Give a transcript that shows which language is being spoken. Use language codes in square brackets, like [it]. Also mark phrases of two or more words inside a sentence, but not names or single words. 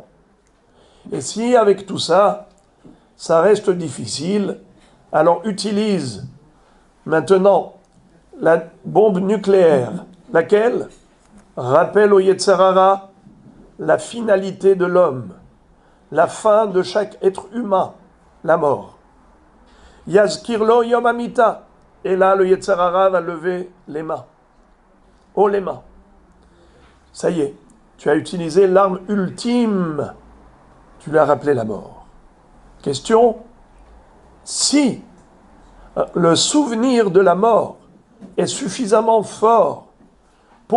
[fr] Et si avec tout ça, ça reste difficile, alors utilise maintenant la bombe nucléaire, laquelle rappelle au [he] יצר הרע [fr] la finalité de l'homme, la fin de chaque être humain, la mort. [he] יזכיר לו יום המיתה. [fr] Et là, le [he] יצר הרע [fr] va lever les mains. Oh, les mains. Ça y est, tu as utilisé l'arme ultime. Tu lui as rappelé la mort. Question, si le souvenir de la mort est suffisamment fort pour